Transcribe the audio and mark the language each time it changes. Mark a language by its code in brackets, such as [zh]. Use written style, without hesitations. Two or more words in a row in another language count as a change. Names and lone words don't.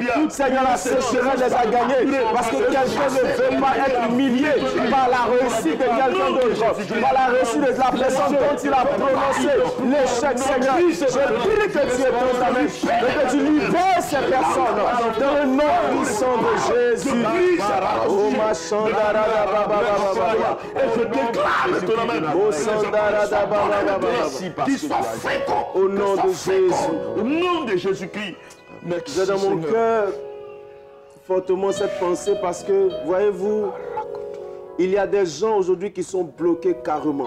[fr] Seigneur, la sécheresse les a gagnés parce que quelqu'un ne veut pas être humilié par la réussite de quelqu'un d'autre, par la réussite de la personne dont il a prononcé l'échec, Seigneur. Je prie que tu étonnes ta main et que tu libères ces personnes dans le nom puissant de Jésus. Oh ma chandara baba baba. Et je déclare ton nom. Qu'il soit fréquent au nom de Jésus. Au nom de Jésus-Christ. J'ai dans mon cœur fortement cette pensée parce que, voyez-vous, il y a des gens aujourd'hui qui sont bloqués carrément.